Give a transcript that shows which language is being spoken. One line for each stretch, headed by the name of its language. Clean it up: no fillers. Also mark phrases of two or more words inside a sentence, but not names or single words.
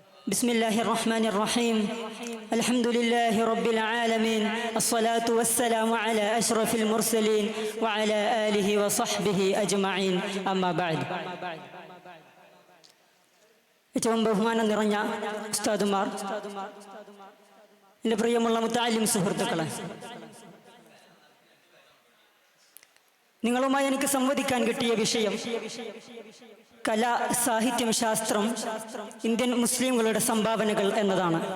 Arabic: بسم الله الرحمن الرحيم الحمد لله رب العالمين الصلاة والسلام على أشرف المرسلين وعلى آله وصحبه أجمعين أما بعد.
Malayalam: ഏറ്റവും ബഹുമാനം നിറഞ്ഞ ഉസ്താദുമാർ, എൻ്റെ പ്രിയമുള്ള മുത്തഅല്ലിം സുഹൃത്തുക്കളെ, നിങ്ങളുമായി എനിക്ക് സംവദിക്കാൻ കിട്ടിയ വിഷയം കല, സാഹിത്യം, ശാസ്ത്രം, ഇന്ത്യൻ മുസ്ലിങ്ങളുടെ സംഭാവനകൾ എന്നതാണ്.